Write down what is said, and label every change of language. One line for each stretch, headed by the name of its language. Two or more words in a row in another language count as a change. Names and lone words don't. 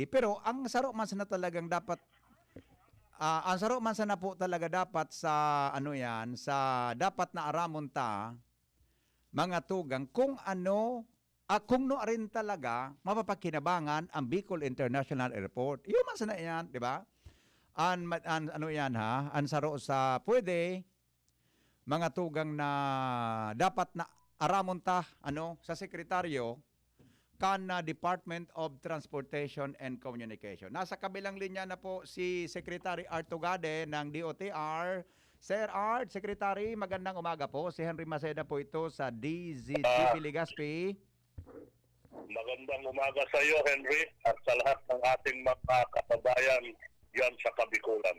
Bikol: Pero ang saro man sana talagang dapat, ang saro man sana po talaga dapat sa sa dapat na aramon ta, mga tugang, kung kung no rin talaga mapapakinabangan ang Bicol International Airport. Yun man sana yan, di ba? Ang saro sa pwede, mga tugang na dapat na aramon ta, sa sekretaryo, kan Department of Transportation and Communication.
Filipino: Nasa kabilang linya na po si Secretary Art Tugade ng DOTR. Sir Art, Secretary, magandang umaga po. Si Henry Maceda po ito sa DZGP Legazpi. Magandang umaga sa iyo, Henry, at sa lahat ng ating mga kababayan diyan sa Kabikulan.